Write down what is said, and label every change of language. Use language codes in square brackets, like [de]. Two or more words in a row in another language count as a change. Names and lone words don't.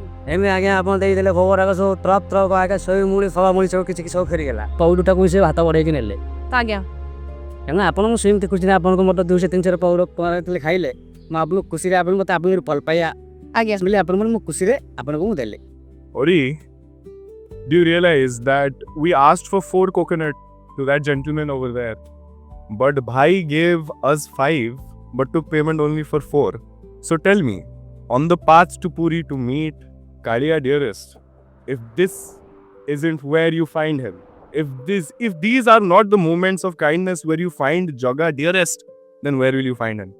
[or] ଏମିତି ଆଜ୍ଞା ଆପଣ ଦେଇଦେଲେ ଭୋଗରାଗ ସବୁ ଟ୍ରପ୍ ଆଜ୍ଞା ଶହେ ମୁଳି ସବା ମୁଳି ସବୁ କିଛି ସବୁ ଫେରିଗଲା ପଉଡ଼ଟାକୁ ସେ ଭାତ ବଢ଼େଇକି ନେଲେ। ଆଜ୍ଞା କାରଣ ଆପଣଙ୍କୁ ସେମିତି ଖୁସି ନା ଆପଣଙ୍କୁ ମୋତେ 200-300 ପଉଡ଼ ଯେତେବେଳେ ଖାଇଲେ ମୁଁ ଆପଣଙ୍କୁ ଖୁସିରେ ଆପଣ ମୋତେ ଆପଣଙ୍କୁ ଭଲ ପାଇବା ଆଜ୍ଞା ବୋଲେ ଆପଣଙ୍କୁ ମୁଁ ଖୁସିରେ ଆପଣଙ୍କୁ ମୁଁ ଦେଲି। [en] Ori, do you realize that we asked for 4 coconut to that gentleman over there, but Bhai gave us 5 but took payment only for 4. So tell me, on the path to Puri to meet Kaliya dearest, if this isn't where you find him, if these are not the moments of kindness where you find Jaga dearest, then where will you find him?